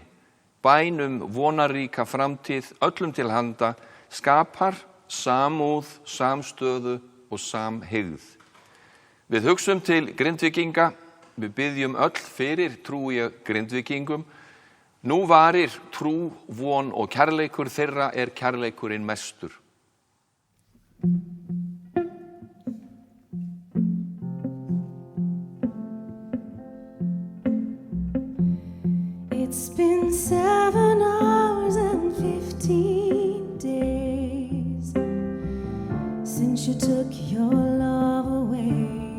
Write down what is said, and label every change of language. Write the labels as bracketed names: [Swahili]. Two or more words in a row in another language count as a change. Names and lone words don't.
[Icelandic] Bæn vonaríka framtíð öllum til handa, skapar samúð, samstöðu og samhygð. Við hugsum til Grindvíkinga, við biðjum öll fyrir trúi Grindvíkingum. Nú varir trú, von og kærleikur þeirra kærleikurinn mestur. [English] It's been 7 hours and 15 days since you took your love away.